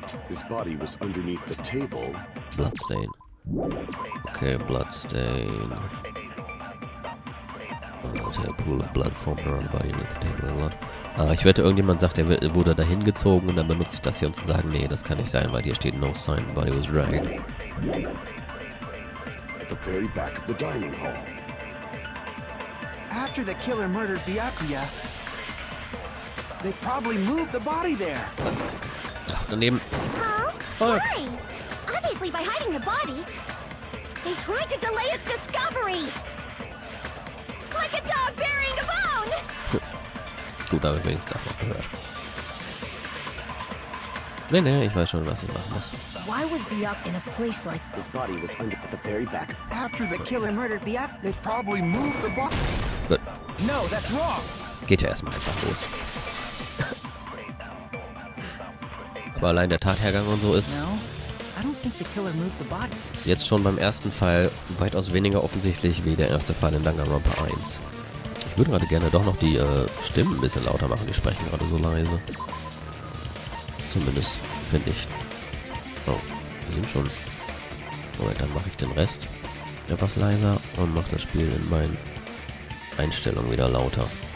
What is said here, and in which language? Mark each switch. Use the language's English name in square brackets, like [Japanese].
[English] His body was underneath the table. Bloodstain. Okay, bloodstain. A pool of blood formed around the body beneath the table a lot. [German] Ich wette, irgendjemand sagt, er wurde dahin gezogen und dann benutze ich das hier, um zu sagen, nee, das kann nicht sein, weil hier steht [English] no sign, body was dragged. At the very back of the dining hall. After the killer murdered Byakuya, they probably moved the body there. [German] Ach, daneben. Huh? [English] Fuck. Why? Obviously by hiding the body. They tried to delay its discovery. Like a dog burying a bone. [German] Gut, aber wenigstens das noch gehört. Nee, ich weiß schon, was ich machen muss. [English] Why was Byakuya in a place like... His body was under at the very back. After the killer murdered Byakuya, they probably moved the body. [German] Gut. [English] No, that's wrong. [German] Geht ja erstmal einfach los. Aber allein der Tathergang und so ist [English] No, I don't think the killer moved the body. [German] jetzt schon beim ersten Fall weitaus weniger offensichtlich wie der erste Fall in Danganronpa 1. Ich würde gerade gerne doch noch die Stimmen ein bisschen lauter machen, die sprechen gerade so leise. Zumindest finde ich. Oh, wir sind schon. Moment, dann mache ich den Rest etwas leiser und mache das Spiel in meinen Einstellungen wieder lauter.